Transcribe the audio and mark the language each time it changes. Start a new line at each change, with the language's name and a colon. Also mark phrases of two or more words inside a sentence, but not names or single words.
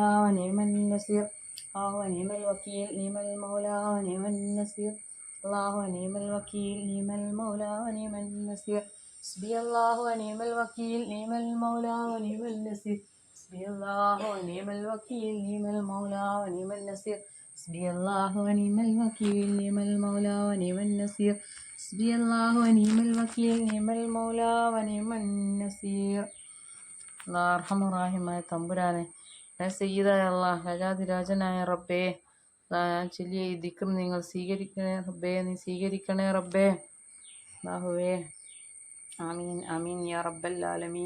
Arabic: ونعم النصير الله ونعم الوكيل نعم المولى ونعم النصير الله ونعم الوكيل نعم المولى ونعم النصير حسبي الله ونعم الوكيل نعم المولى ونعم النصير حسبي الله ونعم الوكيل نعم المولى ونعم النصير حسبي الله ونعم الوكيل نعم المولى ونعم النصير حسبي الله ونعم الوكيل نعم المولى ونعم النصير.
Malayalam: അല്ലാഹ് അർഹമുറാഹിമായ തമ്പുരാനെ, സയ്യിദായ അല്ലാഹ്, രാജാതിരാജനായ റബ്ബേ, ഞാൻ ചൊല്ലിയ ഈ ദിക്ർ നിങ്ങൾ സ്വീകരിക്കണേ റബ്ബേ, നീ സ്വീകരിക്കണേ റബ്ബേ.
Arabic: അല്ലാഹുവേ, آمين آمين يا رب العالمين.